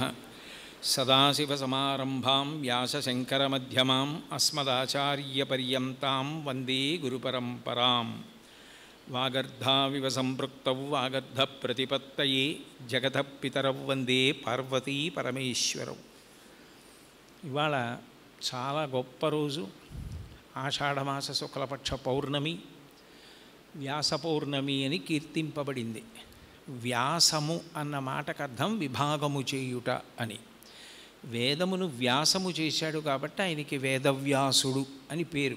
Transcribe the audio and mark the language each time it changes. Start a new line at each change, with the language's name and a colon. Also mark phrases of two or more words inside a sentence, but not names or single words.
Sanskrit: सदाशिवसमारम्भां व्यासशङ्करमध्यमाम् अस्मदाचार्यपर्यन्तां वन्दे गुरुपरम्परां। वागर्धाविव सम्पृक्तौ वागर्धप्रतिपत्तये जगतः पितरौ वन्दे पार्वती परमेश्वरौ।
Telugu: ఇవాళ చాలా గొప్ప రోజు, ఆషాఢమాస శుక్లపక్ష పౌర్ణమి, వ్యాస పౌర్ణమి అని కీర్తింపబడింది. వ్యాసము అన్న మాటకు అర్థం విభాగము చేయుట అని. వేదమును వ్యాసము చేశాడు కాబట్టి ఆయనకి వేదవ్యాసుడు అని పేరు.